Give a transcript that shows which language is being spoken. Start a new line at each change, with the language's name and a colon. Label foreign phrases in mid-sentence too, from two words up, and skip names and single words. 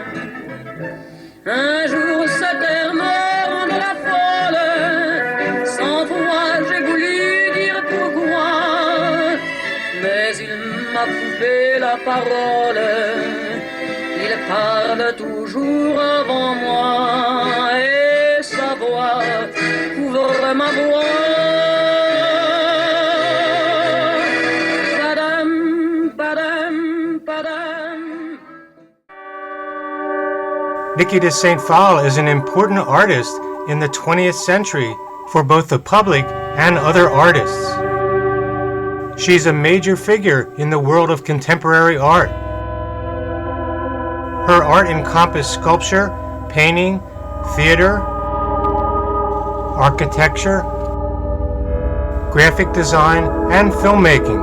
French: Un jour cet air me rendra folle, 100 fois j'ai voulu dire pourquoi, mais il m'a coupé la parole. Il parle toujours avant moi et sa voix couvre ma voix. Padam, padam, padam.
English: Niki De St Phalle is an important artist in the 20th century for both the public and other artists. She's a major figure in the world of contemporary art. Her art encompassed sculpture, painting, theater, architecture, graphic design, and filmmaking.